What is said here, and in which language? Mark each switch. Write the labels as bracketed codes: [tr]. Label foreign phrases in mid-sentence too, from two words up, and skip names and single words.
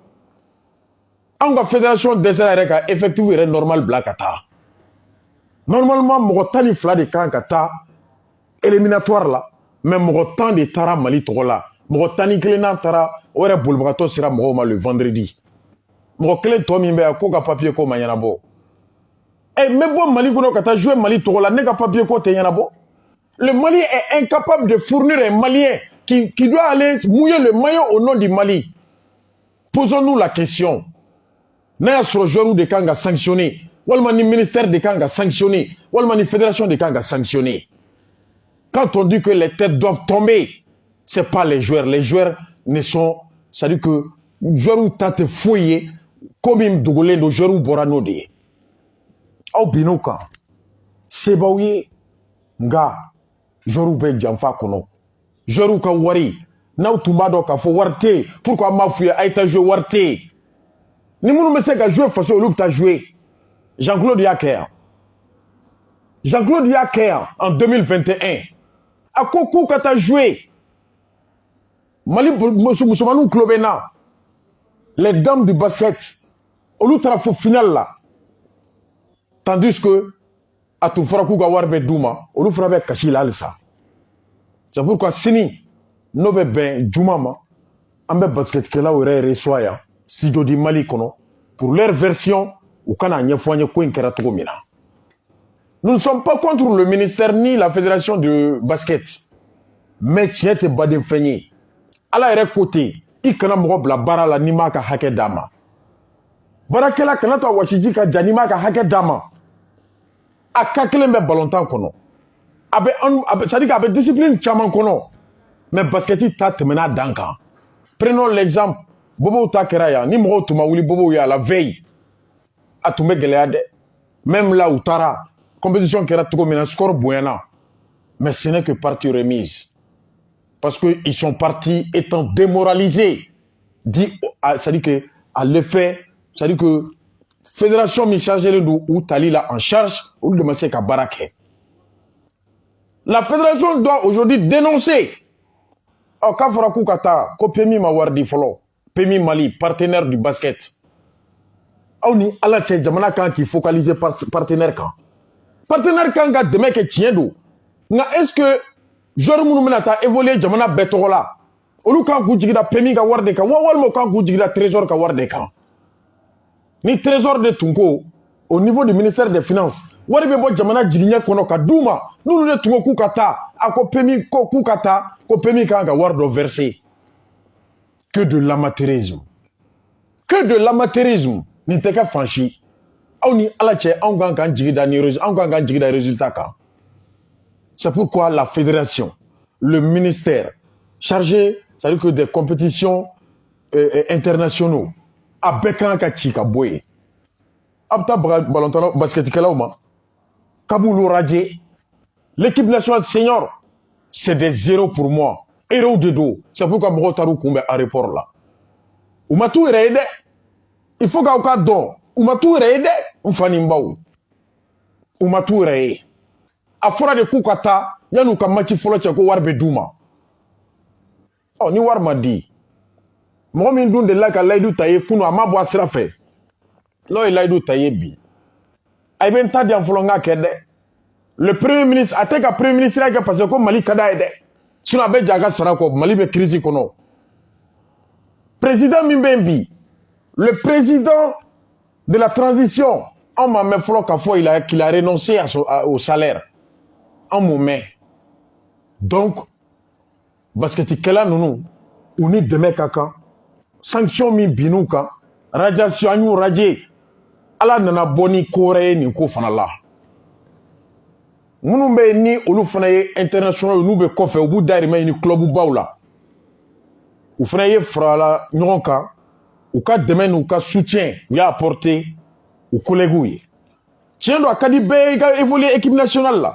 [bm] anw ka fédération dɛsɛra yɛrɛ ka effectif yɛrɛ normal bila ka taa normalement mɔgɔ 12 de kan ka taa éliminatoire la mais mɔgɔ 10 de taara Mali tɔgɔ la mɔgɔ 11 taara o yɛrɛ bolibagatɔ sera mɔgɔw ma [fr] le vendredi [bm] mɔgɔ kelen tɔ min bɛ yan k'o ka papier ko ma ɲɛnabɔ n bɛ bɔ Mali kɔnɔ ka taa jouer Mali tɔgɔ la ne ka papier ko tɛ ɲɛnabɔ [fr] le Mali est incapable de fournir un Malien qui doit aller mouiller le maillot au nom du Mali posons-nous la question [bm] n'a y'a sɔrɔ joueur de kan ka sanctionner walima ni ministère de kan ka sanctionner walima ni fédération de kan ka sanctionner [fr] quand on dit que les têtes doivent tomber c'est pas les joueurs ne sont c'est-à-dire que [bm] joueurs ta tɛ foyi ye ko min dogolen don joueurs bɔra n'o de ye aw bin'o kan se b'aw ye nka joueurs bɛ janfa kɔnɔ joueurs ka wari n'aw tun b'a dɔn k'a fɔ wari tɛ yen pourquoi an b'a f'u ye a ye taa jouer wari tɛ yen ni minnu bɛ se ka jouer faso olu bɛ taa jouer Jean-Claude y'a kɛ yan Jean-Claude y'a kɛ yan en 2021 a ko k'u ka taa jouer Mali musomaninw tulo bɛ n na [fr] les dames du basket [bm] olu taara fo finale la [fr] tandis que [bm] a tun fɔra k'u ka wari bɛ d'u ma olu fana bɛ kasi la halisa [fr] c'est pourquoi [bm] sini n'o bɛ bɛn juma ma an bɛ basketkɛlaw yɛrɛ reçoit yan studio di Mali kɔnɔ [fr] pour leur version [bm] u kana ɲɛfɔ an ye ko in kɛra cogo min na [fr] nous ne sommes pas contre le ministère ni la fédération de basket mais [bm] tiɲɛ tɛ baden fɛn ye ala yɛrɛ ko ten I kana mɔgɔ bila baara la n'i m'a ka hakɛ d'a ma baarakɛla kana to a wasiji ka ja n'i m'a ka hakɛ d'a ma a ka kelen bɛ balontan kɔnɔ a bɛ [fr] c'est-à-dire que [bm] a bɛ discipline caman kɔnɔ mais basket ta tɛmɛna dan kan [fr] prenons l'exemple [bm] bobow ta kɛra yan ni mɔgɔw tun ma wuli bobow ye [fr] à la veille [bm] a tun bɛ gɛlɛya dɛ [fr] même là [bm] u taara compétition kɛra cogo min na score bonyana [fr] mais ce n'est que partie remise parce que ils sont partis étant démoralisés dit c'est-à-dire que à l'effet c'est-à-dire que [bm] fédération mi chargé don ou tali la [fr] en charge [bm] ou de se ka baara kɛ la [fr] fédération doit aujourd'hui dénoncer [bm] k'a fɔra k'u ka taa ko PMI ma wari di fɔlɔ PMI Mali [fr] partenaire du basket [bm] aw ni ala cɛ jamana kan k'i focaliser partenaire kan partenaire kan ka dɛmɛ kɛ tiɲɛ don nka [fr] est-ce que [bm] joueur minnu bɛna taa évoluer jamana bɛɛ tɔgɔ la olu kan k'u jigida PMI ka wari de kan walima u kan k'u jigida trésor ka wari de kan ni trésor de tun ko [fr] au niveau du ministère des finances [bm] wari bɛ bɔ jamana jigiɲɛ kɔnɔ ka d'u ma n'olu de tun ko k'u ka taa a ko PMI ko k'u ka taa ko PMI kan ka wari dɔ verser [fr] que de l'amateurisme [bm] nin tɛ kɛ fan si aw ni ala cɛ anw kan k'an jigida ni anw kan k'an jigida résultat kan [fr] c'est pourquoi la fédération le ministère chargé c'est-à-dire que des compétitions internationaux [bm] a bɛɛ kan ka ci ka bɔ yen a bɛ taa ballon basketkɛlaw ma k'a b'olu radier [fr] l'équipe nationale senior c'est des zéros pour moi héros de dos c'est pourquoi [bm] mɔgɔw taar'u kunbɛn aéroport la u ma t'u yɛrɛ ye dɛ [fr] il faut [bm] k'aw ka dɔn u ma t'u yɛrɛ ye dɛ n fa ni n baw u ma t'u yɛrɛ ye a fɔra de k'u ka taa yan'u ka match fɔlɔ cɛ ko wari bɛ d'u ma ni wari ma di mɔgɔ min dun delila ka layidu ta ye kunu a ma bɔ a sira fɛ n'o ye layidu ta ye bi a bɛ n ta di yan fɔlɔ n k'a kɛ dɛ [fr] le premier ministre [bm] a tɛ ka [fr] premier ministre [bm] kɛ [fr] parce que [bm] ko Mali ka d'a ye dɛ sinon a bɛ ja a ka sara kɔ Mali bɛ crise kɔnɔ président min bɛ yen bi [fr] le président de la transition [bm] anw m'a mɛn fɔlɔ k'a fɔ [fr] qu'il a renoncé au salaire [bm] anw m'o mɛn donc basketikɛla ninnu u ni dɛmɛ ka kan sanction min bin'u kan radiation an y'u radier ala nana bɔ ni ko wɛrɛ ye nin ko fana la minnu bɛ yen ni olu fana ye international n'u bɛ kɔfɛ u b'u dahirimɛ ɲini club baw la u fana ye farala ɲɔgɔn kan u ka dɛmɛ n'u ka soutien u y'a apporter u collègues ye tiɲɛ don a ka di bɛɛ ye i ka évoluer [fr] équipe nationale [bm] la